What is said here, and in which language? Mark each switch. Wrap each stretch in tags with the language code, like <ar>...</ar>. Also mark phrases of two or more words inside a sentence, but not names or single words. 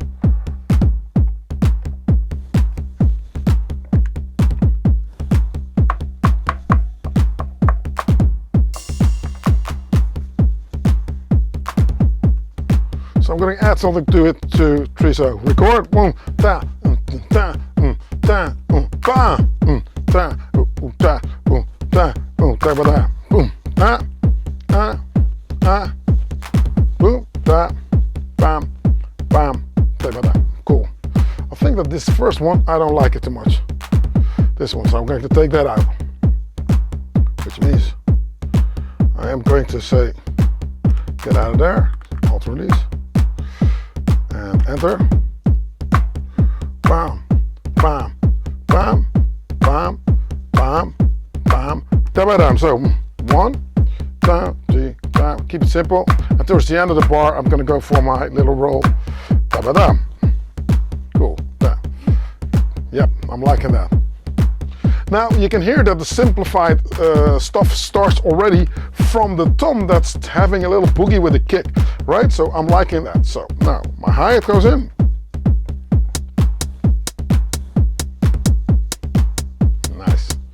<en>So I'm going to add something to it, 2, 3, so record, boom, ta, ta, ta, ba, ta, ta, boom, ta, boom, ta, ba, da, boom, ta, boom, ta, bam, bam, ta, ba, da. Cool. I think that this first one, I don't like it too much. This one, so I'm going to take that out. Which means I am going to say, get out of there, Alt release. And enter. Bam, bam, bam, bam, bam, bam, da-ba-dam. So 1, 2, 3, keep it simple. And towards the end of the bar, I'm going to go for my little roll. Da-ba-dam. Cool. Yeah. Yep, I'm liking that. Now you can hear that the simplified stuff starts already from the tom that's having a little boogie with a kick, right? So I'm liking that. So now my hi-hat goes in. Nice.</en>